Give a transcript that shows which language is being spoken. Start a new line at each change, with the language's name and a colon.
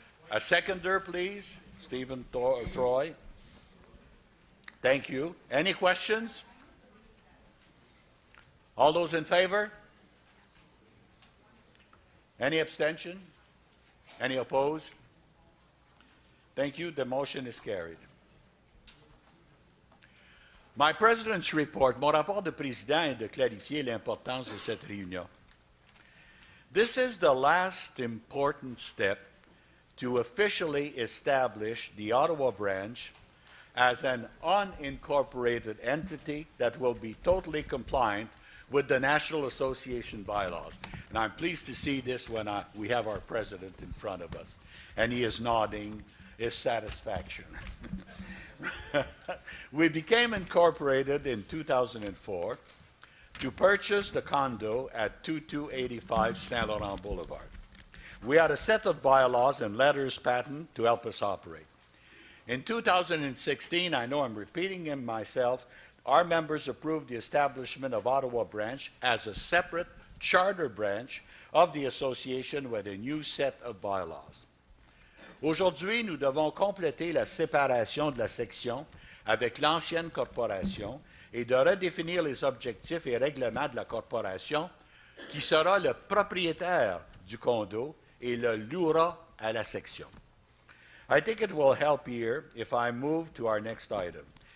English: A seconder, please. Stephen Troy. Thank you. Any questions? All those in favor? Any abstention? Any opposed? Thank you. The motion is carried. My President's report,
French: mon rapport de président est de clarifier l'importance de cette réunion.
English: This is the last important step to officially establish the Ottawa branch as an unincorporated entity that will be totally compliant with the National Association bylaws. And I'm pleased to see this when we have our president in front of us, and he is nodding his satisfaction. We became incorporated in 2004 to purchase the condo at 2285 Saint Laurent Boulevard. We had a set of bylaws and letters patent to help us operate. In 2016, I know I'm repeating him myself, our members approved the establishment of Ottawa branch as a separate charter branch of the association with a new set of bylaws.
French: Aujourd'hui, nous devons compléter la séparation de la section avec l'ancienne corporation et de redéfinir les objectifs et règlements de la corporation qui sera le propriétaire du condo et le louera à la section.
English: I think it will help here if I move to our next item.